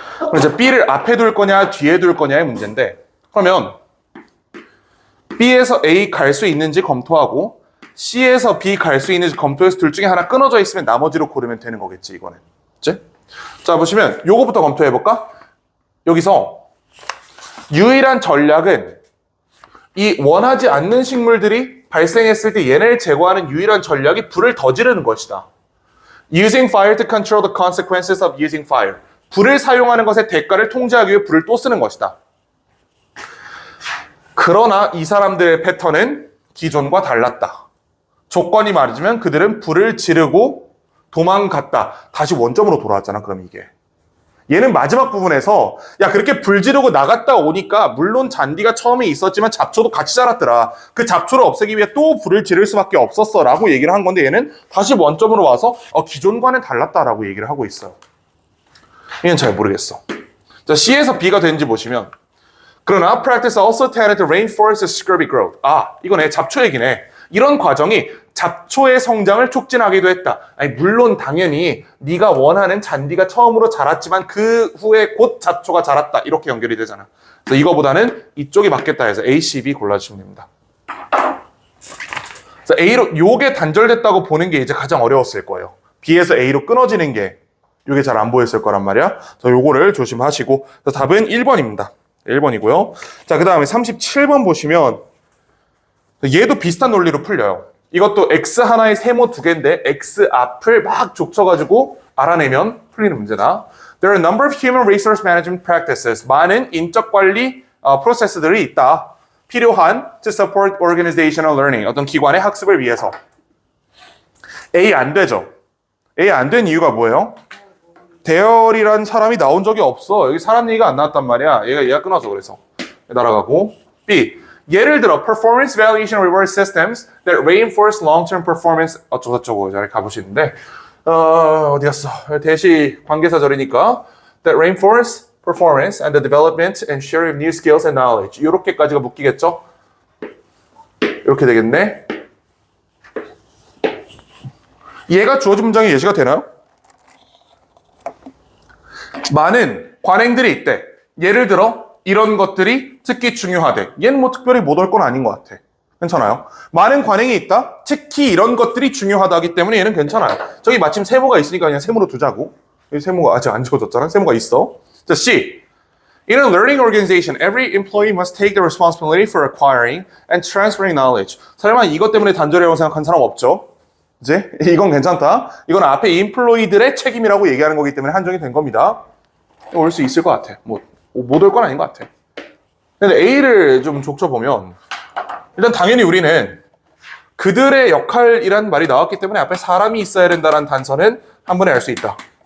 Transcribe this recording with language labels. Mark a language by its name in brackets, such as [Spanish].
[Korean] 그래서 B를 앞에 둘 거냐 뒤에 둘 거냐의 문제인데 그러면 B에서 A 갈 수 있는지 검토하고 C에서 B 갈 수 있는지 검토해서 둘 중에 하나 끊어져 있으면 나머지로 고르면 되는 거겠지 이거는. 그치? 자 보시면 요거부터 검토해볼까? 여기서 유일한 전략은 이 원하지 않는 식물들이 발생했을 때 얘네를 제거하는 유일한 전략이 불을 더 지르는 것이다. [English] Using fire to control the consequences of using fire. [Korean] 불을 사용하는 것의 대가를 통제하기 위해 불을 또 쓰는 것이다. 그러나 이 사람들의 패턴은 기존과 달랐다. 조건이 맞으면 그들은 불을 지르고 도망갔다. 다시 원점으로 돌아왔잖아, 그럼 이게. 얘는 마지막 부분에서 야 그렇게 불 지르고 나갔다 오니까 물론 잔디가 처음에 있었지만 잡초도 같이 자랐더라. 그 잡초를 없애기 위해 또 불을 지를 수밖에 없었어 라고 얘기를 한 건데 얘는 다시 원점으로 와서 기존과는 달랐다라고 얘기를 하고 있어요. 이건 잘 모르겠어. 자, C에서 B가 되는지 보시면 그러나 [English] practice also tended to reinforce scurvy growth. [Korean] 아, 이거네. 잡초 얘기네. 이런 과정이 잡초의 성장을 촉진하기도 했다. 아니, 물론 당연히 네가 원하는 잔디가 처음으로 자랐지만 그 후에 곧 잡초가 자랐다. 이렇게 연결이 되잖아. 그래서 이거보다는 이쪽이 맞겠다 해서 A, C, B 골라주시면 됩니다. 그래서 A로 요게 단절됐다고 보는 게 이제 가장 어려웠을 거예요. B에서 A로 끊어지는 게 요게 잘 안 보였을 거란 말이야. 그래서 요거를 조심하시고 답은 1번입니다. 1번이고요. 자, 그 다음에 37번 보시면 얘도 비슷한 논리로 풀려요. 이것도 X 하나에 세모 두 개인데 X 앞을 막 족쳐가지고 알아내면 풀리는 문제다. [English] There are a number of human resource management practices. [Korean] 많은 인적 관리 프로세스들이 있다. 필요한 [English] to support organizational learning. [Korean] 어떤 기관의 학습을 위해서. A 안 되죠. A 안 된 이유가 뭐예요? 대열이란 사람이 나온 적이 없어. 여기 사람 얘기가 안 나왔단 말이야. 얘가 끊어서 그래서. 날아가고. B. 예를 들어 [English] performance evaluation reward systems that reinforce long-term performance [Korean] 어쩌고저쩌고 잘 가보시는데 어디 갔어? 대시 관계사절이니까 [English] that reinforce performance and the development and sharing of new skills and knowledge 이렇게까지가 [Korean] 묶이겠죠? 이렇게 되겠네. 얘가 주어진 문장이 예시가 되나요? 많은 관행들이 있대. 예를 들어 이런 것들이 특히 중요하대. 얘는 뭐 특별히 못 올 건 아닌 것 같아. 괜찮아요? 많은 관행이 있다. 특히 이런 것들이 중요하다기 때문에 얘는 괜찮아요. 저기 마침 세모가 있으니까 그냥 세모로 두자고. 여기 세모가 아직 안 지워졌잖아. 세모가 있어. 자, C. [English] In a learning organization, every employee must take the responsibility for acquiring and transferring knowledge. [Korean] 설마 이것 때문에 단절이라고 생각한 사람 없죠? 이제 이건 괜찮다. 이건 앞에 인플로이들의 책임이라고 얘기하는 거기 때문에 한정이 된 겁니다. 올 수 있을 것 같아. 뭐 못 올 건 아닌 것 같아. 근데 A를 좀 족쳐보면 일단 당연히 우리는 그들의 역할이란 말이 나왔기 때문에 앞에 사람이 있어야 된다는 단서는 한 번에 알 수 있다.